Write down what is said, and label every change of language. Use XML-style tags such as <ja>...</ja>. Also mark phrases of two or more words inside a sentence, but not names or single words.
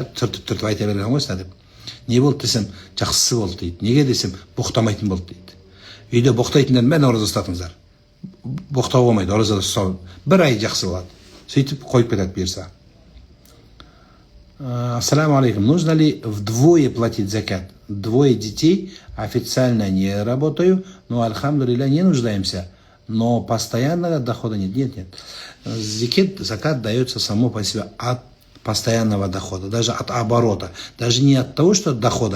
<kk>Түртіп айта берген ғой сізді деп. Не болды десем, жақсысы болды дейді. Неге десем, боқтамайтын болды дейді. Үйде боқтайтындар мен ораза ұстатыңыздар. Боқтау болмайды, ораза ұстау. Бір ай жақсы болады. Сөйтіп қойып кетеді бұйырса.</kk> <ar>السلام عليكم.</ar> <ru>Нужно ли вдвое платить закат? Двое детей, официально не работаю, но альхамдулилля не нуждаемся. Но постоянного дохода нет. Нет. Закат дается само по себе от постоянного дохода, даже от оборота, даже не от того, что от дохода.</ru>